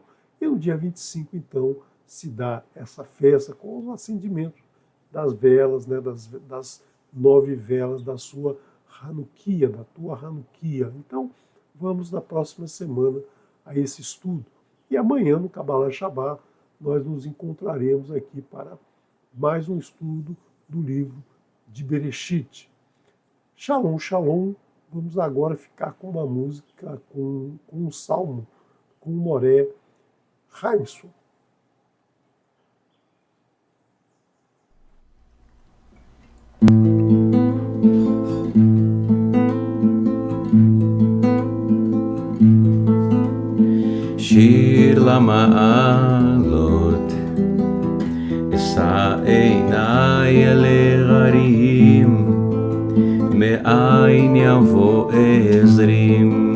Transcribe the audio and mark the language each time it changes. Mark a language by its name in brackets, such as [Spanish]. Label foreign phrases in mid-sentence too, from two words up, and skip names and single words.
[Portuguese] E no dia 25, então, se dá essa festa com o acendimento das velas, né, das 9 velas da sua Hanukkah, da tua Hanukkah. Então, vamos na próxima semana a esse estudo. E amanhã, no Kabbalah Shabbat, nós nos encontraremos aqui para mais um estudo do livro de Bereshit. Shalom, shalom. Vamos agora ficar com uma música, com um salmo, com o Moré Haimson. [Hebrew] שיר למעלות, אשא עיניי אל ההרים, מאין יבוא עזרים.